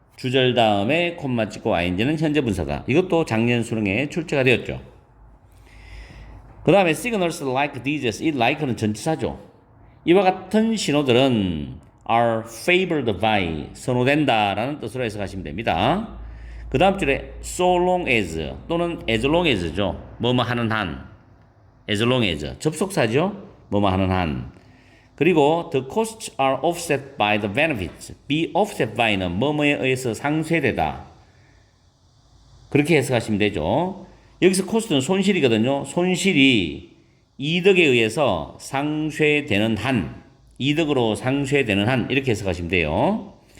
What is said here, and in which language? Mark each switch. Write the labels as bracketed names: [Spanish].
[Korean] 주절 다음에 콤마 찍고 ing는 현재 분사다. 이것도 작년 수능에 출제가 되었죠. 그 다음에 [English] signals like these, [Korean] 이 like는 전치사죠. 이와 같은 신호들은 [English] are favored by, [Korean] 선호된다 라는 뜻으로 해석하시면 됩니다. 그 다음 줄에 [English] so long as [Korean] 또는 as long as죠. 뭐뭐 하는 한, as long as 접속사죠. 뭐뭐 하는 한. [English] 그리고 the costs are offset by the benefits. [Korean] be offset by는 뭐뭐에 의해서 상쇄되다. 그렇게 해석하시면 되죠. 여기서 코스트는 손실이거든요. 손실이 이득에 의해서 상쇄되는 한, 이득으로 상쇄되는 한 이렇게 해석하시면 돼요.